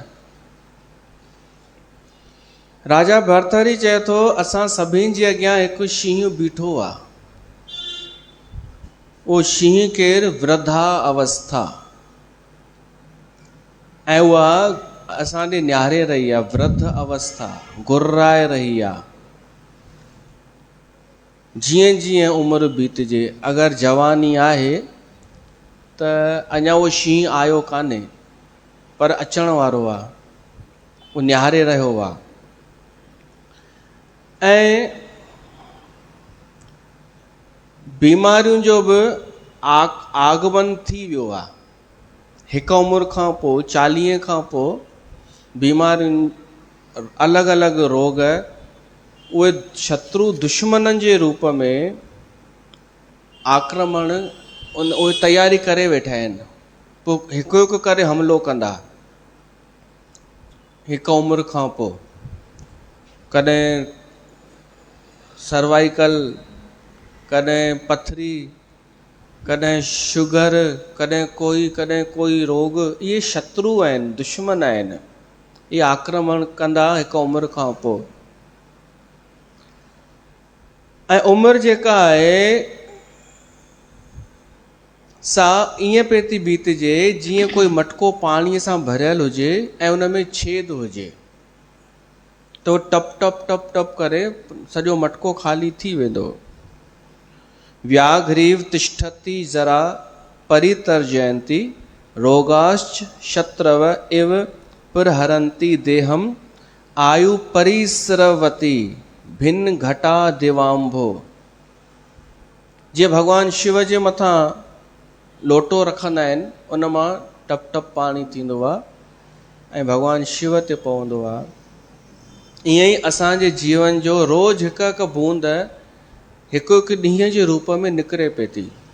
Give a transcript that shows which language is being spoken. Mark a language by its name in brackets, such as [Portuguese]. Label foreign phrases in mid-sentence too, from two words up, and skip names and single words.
[Sindhi] राजा भरथरी चए थो असां सभिनि जे अॻियां हिकु शींहुं बीठो आहे, उहो शींहुं केरु? वृद्धा अवस्था, ऐं उहा असां ॾे निहारे रही आहे। वृद्ध अवस्था गुर्राए रही आहे। जीअं जीअं उमिरि बीतजे, अगरि जवानी आहे त अञा उहो शींहुं आयो कान्हे, पर अचण वारो आहे, उहो निहारे रहियो आहे। ऐं बीमारियुनि जो बि आगमन थी वियो आहे। हिकु उमिरि खां पोइ 40 खां पोइ बीमारियुनि, अलॻि अलॻि रोग, उहे शत्रु दुश्मननि जे रूप में आक्रमण उहे तयारी करे वेठा आहिनि। पोइ हिकु हिकु करे हमिलो कंदा। हिकु उमिरि खां पोइ कॾहिं सर्वाइकल, कॾहिं पथरी, कॾहिं शुगर, कॾहिं कोई रोग। इहे शत्रु आहिनि, दुश्मन आहिनि, इहे आक्रमण कंदा हिकु उमिरि खां पोइ। ऐं उमिरि जेका आहे सा ईअं पई थी बीतजे जीअं कोई मटको पाणीअ सां भरियल हुजे ऐं उन में छेद हुजे, त उहो टप टप टप टप करे सॼो मटको ख़ाली थी वेंदो। [Sanskrit] व्याघ्रीव तिष्ठति जरा परितर्जयन्ति, रोगाश्च शत्रव इव प्रहरन्ति देहम, आयु परिस्रवती भिन्न घटा दिवांभो। [Sindhi] जीअं भॻवान शिव जे मथां लोटो रखंदा आहिनि, उन मां टप टप पाणी थींदो आहे ऐं भॻवान शिव ते पवंदो आहे। ईअं ई असांजे जीवन जो रोज़ हिकु हिकु बूंद हिकु हिकु ॾींहं जे रूप में निकिरे पई थी।